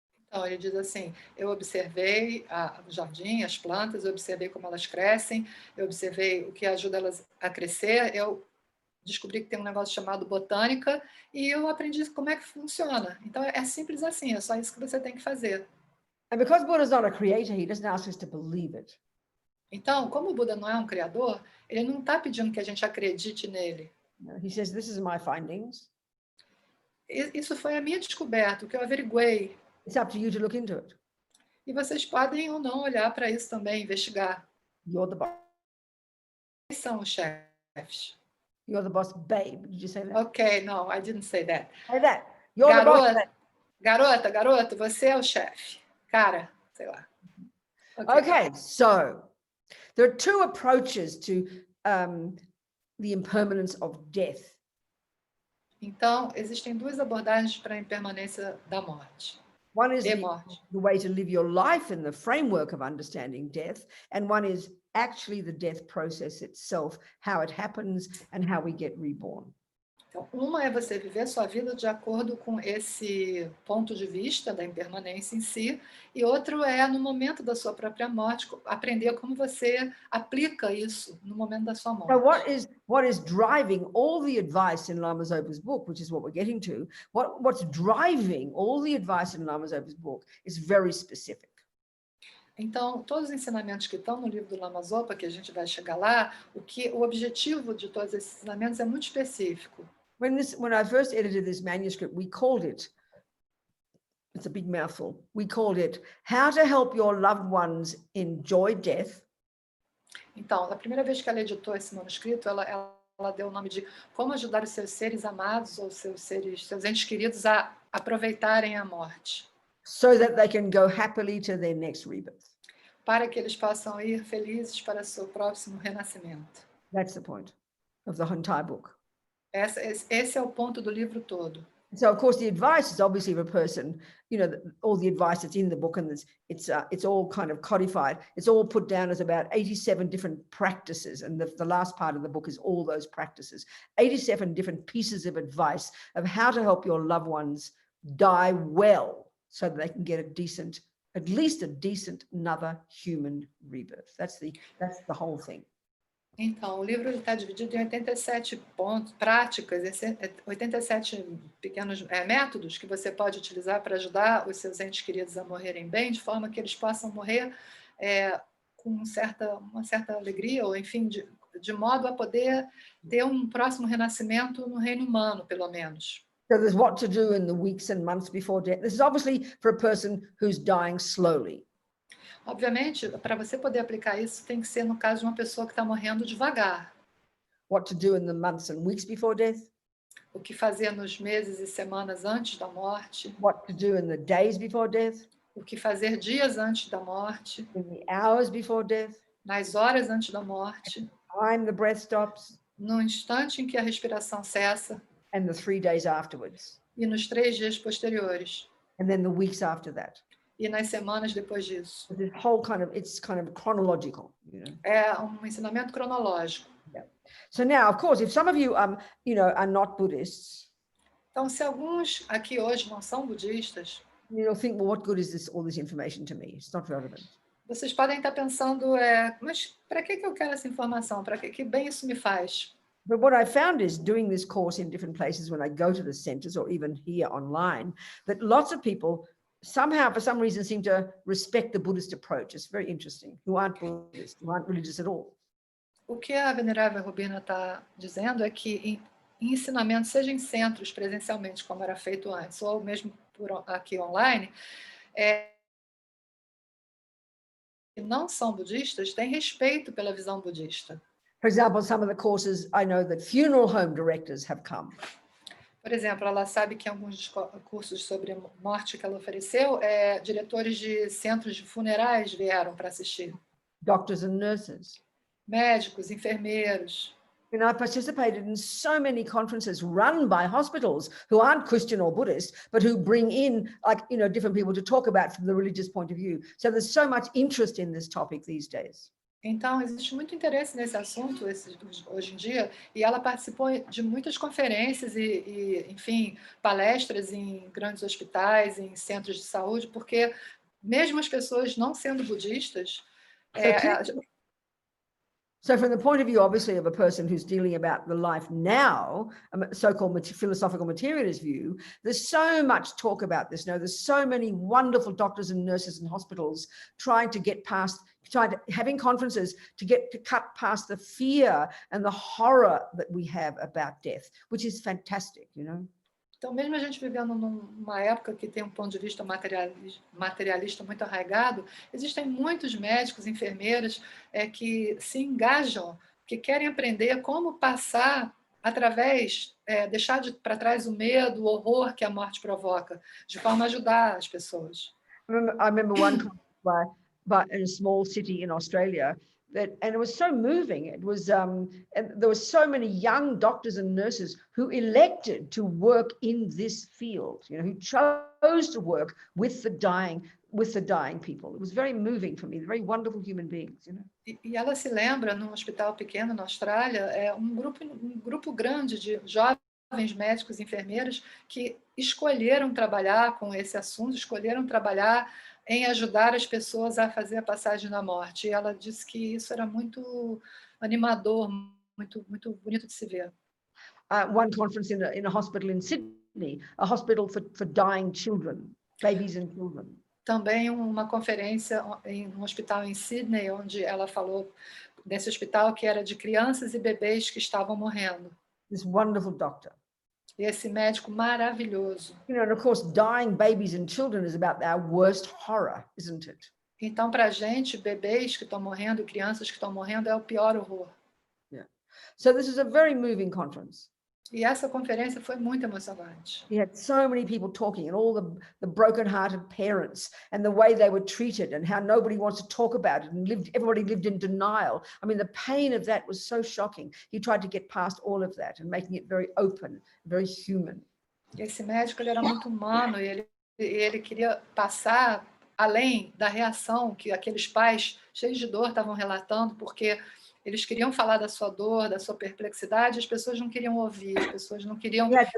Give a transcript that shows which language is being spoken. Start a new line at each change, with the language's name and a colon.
Portuguese: Então, ele diz assim, eu observei o jardim, as plantas, eu observei como elas crescem, eu observei o que ajuda elas a crescer, eu descobri que tem um negócio chamado botânica e eu aprendi como é que funciona. Então, é simples assim, é só isso que você tem que fazer.
English: And because Buddha's not a creator, he doesn't ask us to believe it.
Portuguese: Então, como o Buda não é um criador, ele não está pedindo que a gente acredite nele.
English: He says, this is my findings.
Portuguese: Isso foi a minha descoberta, o que eu averiguei.
English: It's up to you to look into it.
Portuguese: E vocês podem ou não olhar para isso também, investigar.
English: You're the boss.
Portuguese: Quem são os chefes?
English: You're the boss, babe. Did you say that? Ok, no, I didn't say that. Say that. You're the boss, babe.
Portuguese: Garoto, você é o chefe. Cara, sei lá.
English: Okay, so there are two approaches to the impermanence of death.
Portuguese: Então, existem duas abordagens para a impermanência da morte.
English: One is
Portuguese: morte.
English: the way to live your life in the framework of understanding death, and one is actually the death process itself, how it happens and how we get reborn.
Portuguese: Então, uma é você viver a sua vida de acordo com esse ponto de vista da impermanência em si, e outro é, no momento da sua própria morte, aprender como você aplica isso no momento da sua morte.
English: So what is driving all the advice in Lama Zopa's book, which is what we're getting to, what's driving all the advice in Lama Zopa's book is very specific.
Portuguese: Então, todos os ensinamentos que estão no livro do Lama Zopa, que a gente vai chegar lá, o objetivo de todos esses ensinamentos é muito específico.
English: When I first edited this manuscript, we called it, it's a big mouthful, we called it How to Help Your Loved Ones Enjoy Death.
Portuguese: Então, na primeira vez que ela editou esse manuscrito, ela deu o nome de Como Ajudar os Seus Seres Amados ou seus entes queridos a aproveitarem a morte.
English: So that they can go happily to their next rebirth.
Portuguese: Para que eles possam ir felizes para seu próximo renascimento.
English: That's the point of the entire book.
Portuguese: Esse é o ponto do livro todo.
English: So, of course, the advice is obviously of a person, all the advice that's in the book, and it's all kind of codified. It's all put down as about 87 different practices. And the last part of the book is all those practices. 87 different pieces of advice of how to help your loved ones die well so that they can get at least a decent another human rebirth. That's the whole thing.
Portuguese: Então, o livro está dividido em 87 pontos, práticas, 87 pequenos métodos que você pode utilizar para ajudar os seus entes queridos a morrerem bem, de forma que eles possam morrer com uma certa alegria, ou enfim, de modo a poder ter um próximo renascimento no reino humano, pelo menos.
English: So there's what to do in the weeks and months before death. This is obviously for a person who's dying slowly.
Portuguese: Obviamente, para você poder aplicar isso, tem que ser no caso de uma pessoa que está morrendo devagar.
English: What to do in the months and weeks before death.
Portuguese: O que fazer nos meses e semanas antes da morte.
English: What to do in the days before death.
Portuguese: O que fazer dias antes da morte.
English: In the hours before death.
Portuguese: Nas horas antes da morte.
English: Time the breath stops.
Portuguese: No instante em que a respiração cessa.
English: And the 3 days afterwards.
Portuguese: E nos 3 dias posteriores.
English: And then the weeks after that.
Portuguese: E nas semanas depois disso.
English: This whole it's kind of chronological.
Portuguese: É um ensinamento cronológico.
English: Yeah. So now, of course, if some of you, are not Buddhists.
Portuguese: Então, se alguns aqui hoje não são budistas,
English: think, well, what good is all this information to me? It's not relevant.
Portuguese: Vocês podem estar pensando, mas para que eu quero essa informação? Para que bem isso me faz?
English: But what I found is doing this course in different places when I go to the centers or even here online, that lots of people somehow, for some reason, seem to respect the Buddhist approach. It's very interesting. Who aren't Buddhist, who aren't religious at all.
Portuguese: O que a venerável Robina está dizendo é que em ensinamentos, seja em centros presencialmente, como era feito antes, ou mesmo aqui online, que não são budistas têm respeito pela visão budista.
English: For example, some of the courses I know that funeral home directors have come.
Portuguese: Por exemplo, ela sabe que em alguns cursos sobre morte que ela ofereceu, diretores de centros de funerais vieram para assistir.
English: Doctors and nurses.
Portuguese: médicos, enfermeiros.
English: You know, I participated in so many conferences run by hospitals who aren't Christian or Buddhist, but who bring in, like, you know, different people to talk about from the religious point of view. So there's so much interest in this topic these days.
Portuguese: Então, existe muito interesse nesse assunto hoje em dia, e ela participou de muitas conferências enfim, palestras em grandes hospitais, em centros de saúde, porque mesmo as pessoas não sendo budistas,
English: So from the point of view, obviously, of a person who's dealing about the life now, a so-called philosophical materialist view, there's so much talk about this. There's so many wonderful doctors and nurses and hospitals trying to get past, having conferences to cut past the fear and the horror that we have about death, which is fantastic, you know.
Portuguese: Então, mesmo a gente vivendo numa época que tem um ponto de vista materialista muito arraigado, existem muitos médicos, enfermeiras que se engajam, que querem aprender como passar através, deixar para trás o medo, o horror que a morte provoca, de forma a ajudar as pessoas.
English: I remember one but in a small city in Australia, and it was so moving. It was, and there were so many young doctors and nurses who elected to work in this field, you know, who chose to work with the dying people. It was very moving for me. Very wonderful human beings, you know.
Portuguese: E ela se lembra, num hospital pequeno na Austrália, um grupo grande de jovens médicos e enfermeiros que escolheram trabalhar com esse assunto, escolheram trabalhar em ajudar as pessoas a fazer a passagem da morte. E ela disse que isso era muito animador, muito bonito de se ver.
English: One conference in a hospital in Sydney, a hospital for dying children, babies and children.
Portuguese: Também uma conferência em um hospital em Sydney, onde ela falou desse hospital que era de crianças e bebês que estavam morrendo.
English: This wonderful doctor.
Portuguese: E esse médico maravilhoso.
English: You know, and of course, dying babies and children is about our worst horror, isn't it?
Portuguese: Então, para a gente, bebês que estão morrendo e crianças que estão morrendo é o pior horror.
English: Yeah. So this is a very moving conference.
Portuguese: E essa conferência foi muito emocionante.
English: He had so many people talking, and all the broken-hearted parents, and the way they were treated, and how nobody wants to talk about it, and everybody lived in denial. I mean, the pain of that was so shocking. He tried to get past all of that and making it very open, very human.
Portuguese: Esse médico, ele era muito humano, e ele queria passar além da reação que aqueles pais cheios de dor estavam relatando, porque eles queriam falar da sua dor, da sua perplexidade, as pessoas não queriam ouvir, as pessoas não queriam...